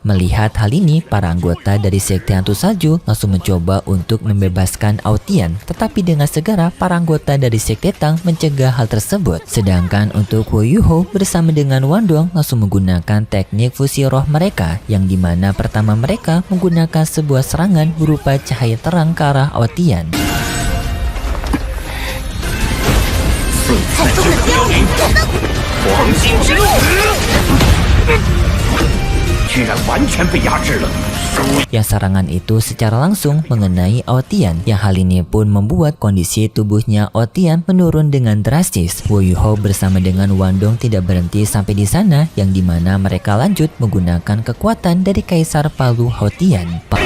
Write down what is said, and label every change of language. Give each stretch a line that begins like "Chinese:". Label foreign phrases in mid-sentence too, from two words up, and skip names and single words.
Indonesian: Melihat hal ini, para anggota dari sekte hantu salju langsung mencoba untuk membebaskan Aotian, tetapi dengan segera para anggota dari sekte Tang mencegah hal tersebut. Sedangkan untuk Wu Yuho bersama dengan Wandong langsung menggunakan teknik fusi roh mereka, yang dimana pertama mereka menggunakan sebuah serangan berupa cahaya terang ke arah Aotian.
Chinese: 太宗的标语，黄金之路，居然完全被压制了。
Indonesian: Yang serangan itu secara langsung mengenai Aotian, yang hal ini pun membuat kondisi tubuhnya Aotian menurun dengan drastis. Wu Yuhou bersama dengan Wandong tidak berhenti sampai di sana, yang dimana mereka lanjut menggunakan kekuatan dari Kaisar Palu Aotian.